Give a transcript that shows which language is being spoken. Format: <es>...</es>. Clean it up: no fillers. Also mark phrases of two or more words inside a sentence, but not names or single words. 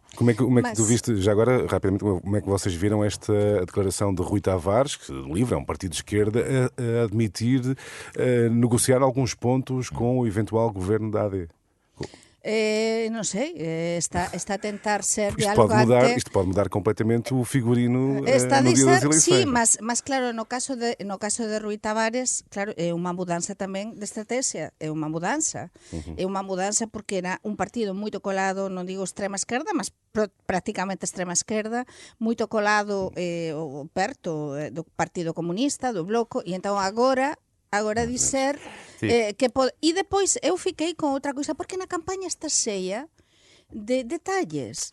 <pt>Como é que tu viste, já agora, rapidamente, como é que vocês viram esta declaração de Rui Tavares, que o LIVRE é um partido de esquerda, a admitir negociar alguns pontos com o eventual governo da AD?</pt> <gl>Non sei, está a tentar ser dialogante.</gl> <pt>Isto pode mudar completamente o figurino está no dia das eleições.</pt> <gl>Sí, mas claro, no caso de Rui Tavares, claro, é unha mudanza tamén de estrategia, é unha mudanza. É unha mudanza porque era un partido moito colado, non digo extrema esquerda, mas prácticamente extrema esquerda, moito colado perto do Partido Comunista, do Bloco, e entón agora dizer e depois eu fiquei con outra coisa porque na campaña está cheia de detalles.</gl>